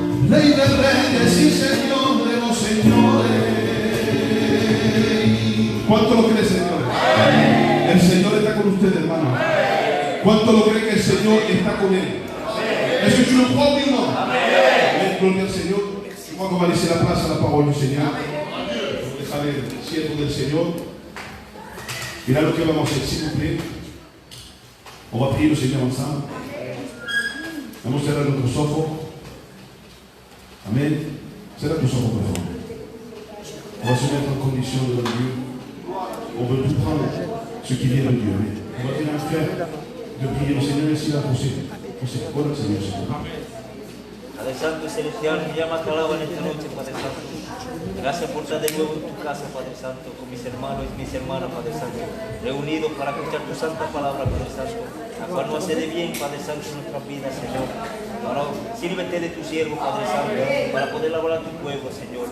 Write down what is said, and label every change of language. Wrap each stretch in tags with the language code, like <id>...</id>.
<es>Rey de reyes y Señor de los señores. ¿Cuánto lo cree, Señor? El Señor está con usted, hermano. ¿Cuánto lo cree que el Señor está con él?</es> <fr>Est-ce que tu le crois, oui ou non?</fr> <es>Gloria al Señor.</es> <fr>Moi, on va laisser la place à la parole du Seigneur.</fr> <es>Vous dejaré el siervo del Señor. Mira lo que vamos a hacer,</es> <fr>s'il vous plaît. On va prier le Seigneur ensemble.</fr> <es>Vamos a cerrar nuestros ojos. Amen. Cierra tus ojos, por favor.</es> <fr>On va se mettre en condition devant Dieu. On veut tout prendre ce qui vient de Dieu. Amen. On va dire à un frère de prier le Seigneur ici là pour ses paroles, Seigneur.</fr> <es>Padre Santo y Celestial, me llama a tu lado en esta noche, Padre Santo. Gracias por estar de nuevo en tu casa, Padre Santo, con mis hermanos y mis hermanas, Padre Santo, reunidos para escuchar tu santa palabra, Padre Santo, la cual nos hace de bien, Padre Santo, en nuestras vidas, Señor. Ahora sírvete de tu siervo, Padre Santo, para poder hablar a tu pueblo, Señor.</es>